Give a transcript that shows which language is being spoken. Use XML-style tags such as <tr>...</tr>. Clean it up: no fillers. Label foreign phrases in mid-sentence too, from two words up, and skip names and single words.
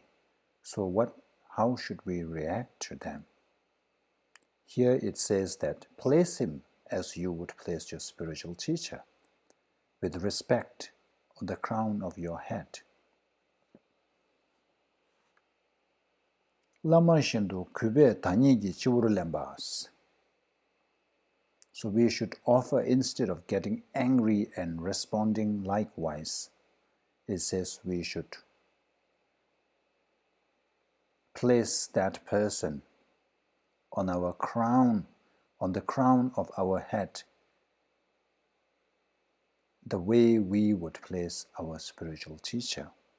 <en>So how should we react to them? Here it says that place him as you would place your spiritual teacher, with respect on the crown of your head. Lama shindu kube tanigi chiwuru lembas. So we should offer, instead of getting angry and responding likewise, it says we should place that person on our crown, on the crown of our head, the way we would place our spiritual teacher.</en>